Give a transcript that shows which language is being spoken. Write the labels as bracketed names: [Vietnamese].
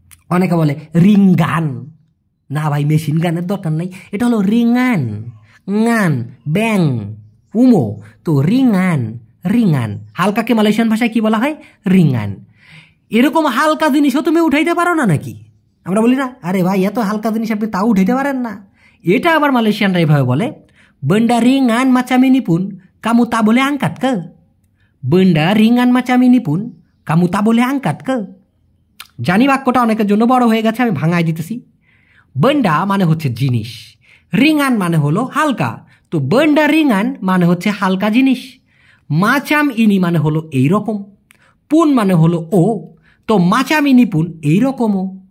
[Bangla] অনেকে বলে রিঙ্গান, না ভাই মেশিন গানের দরকার নাই, এটা হলো ringan, ngan ব্যাং উমো। তো ringan, ringan হালকাকে মালয়েশিয়ান ভাষায় কি বলা হয় ringan। এরকম হালকা জিনিসও তুমি উঠাইতে পারো না নাকি? আমরা বলি না আরে ভাই এত হালকা জিনিস আপনি তাও উঠাইতে পারেন না। এটা আবার মালয়েশিয়ানরা এভাবে বলে [Malay] benda ringan macam ini pun kamu tak boleh angkat ke? benda ringan macam ini pun kamu tak boleh angkat ke? [Bangla] জানি বাক্যটা অনেকের জন্য বড় হয়ে গেছে, আমি ভাঙাই দিতেছি। বেন্ডা মানে হচ্ছে জিনিস, রিঙ্গান মানে হলো হালকা। তো বেন্ডা রিঙ্গান মানে হচ্ছে হালকা জিনিস, মাচাম ইনি মানে হলো এইরকম, পুন মানে হলো ও, তো মাচাম ইনি পুন এইরকমও।